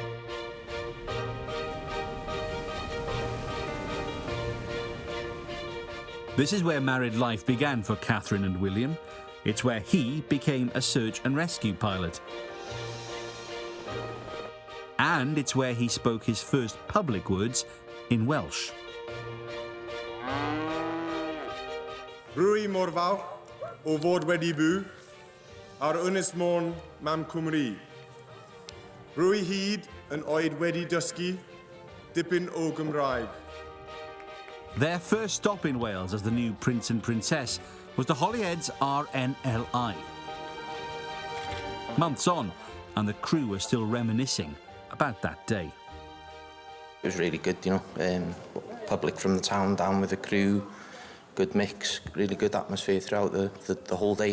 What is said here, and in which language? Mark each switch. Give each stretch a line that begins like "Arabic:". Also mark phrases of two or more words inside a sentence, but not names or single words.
English: This is where married life began for Catherine and William. It's where he became a search and rescue pilot. And it's where he spoke his first public words in Welsh.
Welsh: Rwy mor fawr o fod wedi byw ar Ynys Môn mam Cymru. Rwy hyd yn oed wedi dysgu dipyn o Gymraeg.
English: Their first stop in Wales as the new Prince and Princess was the Holyhead's RNLI. Months on, and the crew were still reminiscing about that day. It was really good, you know, public from the town down with the crew, good mix, really good atmosphere throughout the whole day.